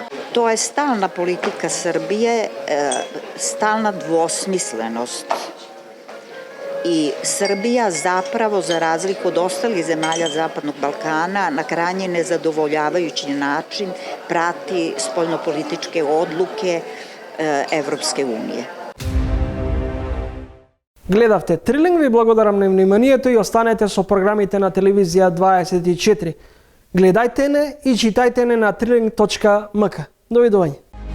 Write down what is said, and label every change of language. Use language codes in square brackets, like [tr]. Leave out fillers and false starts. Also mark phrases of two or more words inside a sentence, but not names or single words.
[sr] To je stalna politika Srbije, stalna dvosmislenost. I Srbija zapravo, za razliku od ostalih zemalja Zapadnog Balkana, na krajnje nezadovoljavajući način prati spoljnopolitičke odluke Evropske unije. [mk] Гледавте Трилинг, ви благодарам на вниманието и останете со програмите на телевизија 24. Гледајте не и читајте не на triling.mk. Довидување.